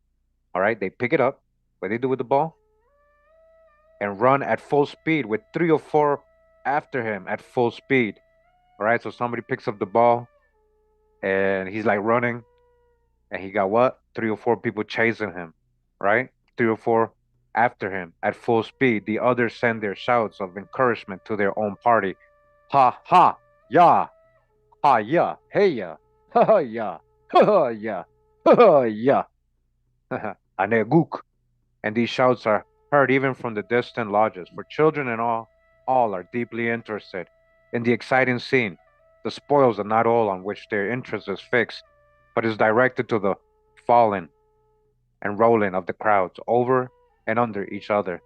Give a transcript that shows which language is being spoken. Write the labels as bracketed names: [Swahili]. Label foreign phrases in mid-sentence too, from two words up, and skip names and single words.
[English] All right, they pick it up. What they do with the ball? And run at full speed with three or four after him at full speed. All right, so somebody picks up the ball and he's like running, and he got what? Three or four people chasing him, right? Three or four. After him, at full speed, the others send their shouts of encouragement to their own party. Ha ha, ya, ha ya, hey ya, ha ha ya, ha ha ya, ha ha ya, aneguk. And these shouts are heard even from the distant lodges, for children and all are deeply interested in the exciting scene. The spoils are not all on which their interest is fixed, but is directed to the falling and rolling of the crowds over and under each other.